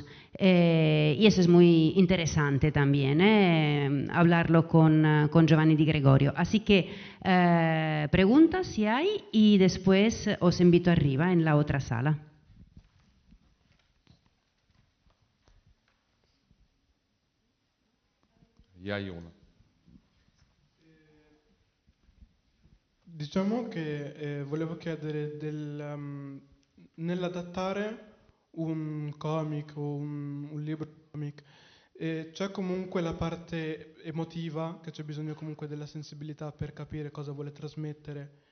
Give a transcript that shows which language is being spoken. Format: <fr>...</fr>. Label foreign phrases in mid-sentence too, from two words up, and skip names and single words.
<es>Y eso es muy interesante también, hablarlo con Giovanni Di Gregorio. Así que preguntas si hay y después os invito arriba en la otra sala. Ya hay uno.</es> <it>Diciamo che volevo chiedere nell'adattare un comic o un libro comic, c'è comunque la parte emotiva, che c'è bisogno comunque della sensibilità per capire cosa vuole trasmettere</it>